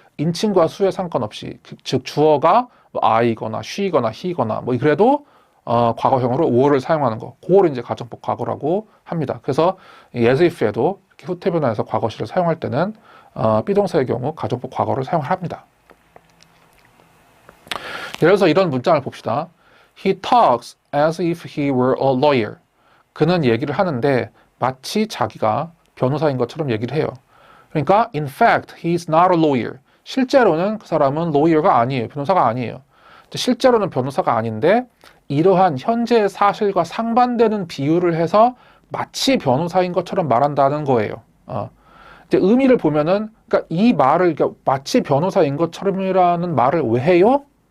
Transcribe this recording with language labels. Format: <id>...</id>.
<ko>인칭과 수에 상관없이 즉 주어가 I거나 she거나 he거나 그래도 과거형으로 were 를 사용하는 거, 그거를 이제 가정법 과거라고 합니다. 그래서 as if에도 이렇게 후태 변환해서 과거시를 사용할 때는 비동사의 경우 가정법 과거를 사용합니다. 예를 들어서 이런 문장을 봅시다.</ko> <en>He talks as if he were a lawyer.</en> <ko>그는 얘기를 하는데 마치 자기가 변호사인 것처럼 얘기를 해요.</ko> <en>그러니까 in fact, he's not a lawyer.</en> <ko>실제로는 그 사람은 lawyer가 아니에요. 변호사가 아니에요. 실제로는 변호사가 아닌데 이러한 현재의 사실과 상반되는 비유를 해서 마치 변호사인 것처럼 말한다는 거예요. 이제 의미를 보면은 그러니까 이 말을 마치 변호사인 것처럼이라는 말을 왜 해요?</ko>